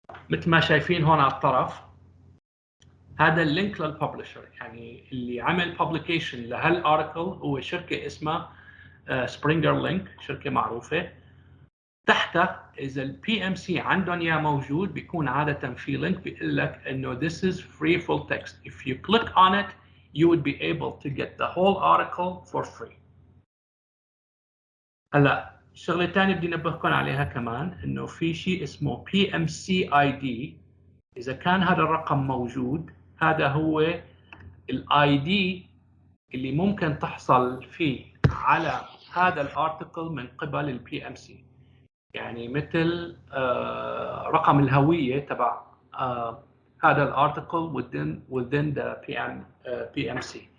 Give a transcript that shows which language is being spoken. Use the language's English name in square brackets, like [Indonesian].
[Arabic] مثل ما شايفين هون على الطرف هذا اللينك للببلشر، يعني اللي عمل publication لهالارتكل هو شركة اسمها سبرينجر لينك، شركة معروفة. تحتها إذا البي ام سي عندهم اياه موجود بيكون عادة في لينك بيقول لك إنه [English] this is free full text. If you click on it you would be able to get the whole article for free. [Arabic] هلا الشغله الثانيه بدي انبهكم عليها كمان انه في شيء اسمه PMC-ID. اذا كان هذا الرقم موجود هذا هو الاي دي اللي ممكن تحصل فيه على هذا الارتكل من قبل البي ام سي، يعني مثل رقم الهويه تبع هذا الارتكل [English] within the PMC.